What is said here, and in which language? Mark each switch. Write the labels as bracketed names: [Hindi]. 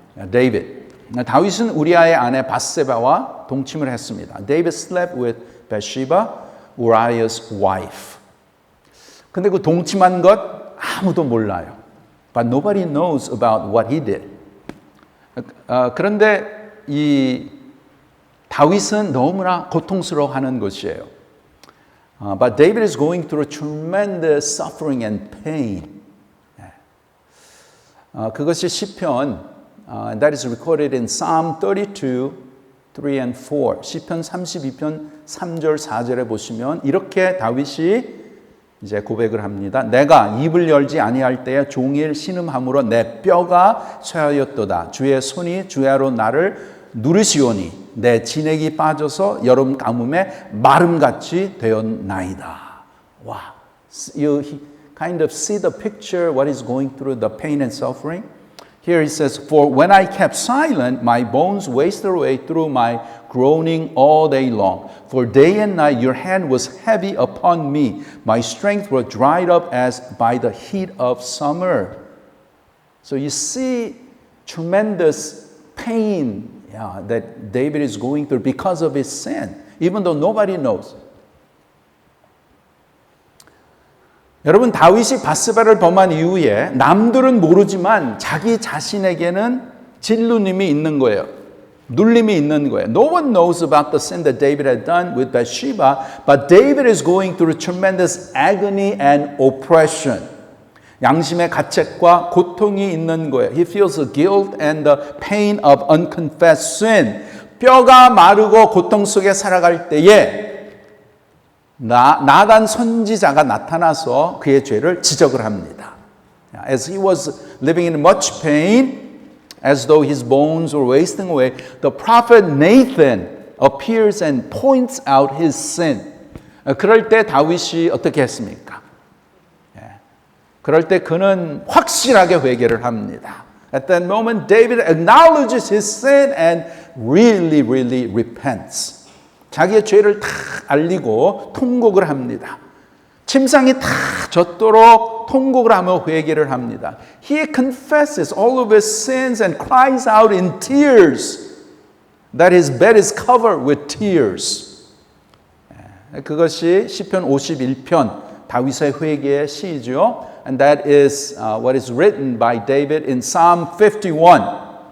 [Korean] 데이빗. 다윗은 우리아의 아내 바세바와 동침을 했습니다. [English] David slept with Bathsheba, Uriah's wife. [Korean] 근데 그 동침한 것 아무도 몰라요. [English] But nobody knows about what he did. [Korean] 그런데 이 다윗은 너무나 고통스러워하는 것이에요. [English] But David is going through tremendous suffering and pain. [Korean] 그것이 시편, [English] that is recorded in Psalm 32, 3 and 4. [Korean] 시편 32편 3절 4절에 보시면 이렇게 다윗이 이제 고백을 합니다. 내가 입을 열지 아니할 때에 종일 신음함으로 내 뼈가 쇠하였도다. 주의 손이 주야로 나를 누르시오니 내 진액이 빠져서 여름 가뭄에 마름같이 되었나이다. [English] 와, you kind of see the picture what is going through the pain and suffering. Here he says, for when I kept silent, my bones wasted away through my groaning all day long. For day and night your hand was heavy upon me. My strength was dried up as by the heat of summer. So you see tremendous pain that David is going through because of his sin, even though nobody knows. [Korean] 여러분, 다윗이 바스바를 범한 이후에 남들은 모르지만 자기 자신에게는 진누님이 있는 거예요. 눌림이 있는 거예요. [English] No one knows about the sin that David had done with Bathsheba, but David is going through tremendous agony and oppression. [Korean] 양심의 가책과 고통이 있는 거예요. [English] He feels the guilt and the pain of unconfessed sin. [Korean] 뼈가 마르고 고통 속에 살아갈 때에 나단 선지자가 나타나서 그의 죄를 지적을 합니다. [English] As he was living in much pain, as though his bones were wasting away, the prophet Nathan appears and points out his sin. [Korean] 그럴 때 다윗이 어떻게 했습니까? 그럴 때 그는 확실하게 회개를 합니다. [English] At that moment, David acknowledges his sin and really repents. [Korean] 자기의 죄를 다 알리고 통곡을 합니다. 침상이 다 젖도록 통곡을 하며 회개를 합니다. [English] He confesses all of his sins and cries out in tears that his bed is covered with tears. [Korean] 그것이 시편 51편 다윗의 회개의 시죠. [English] And that is what is written by David in Psalm 51.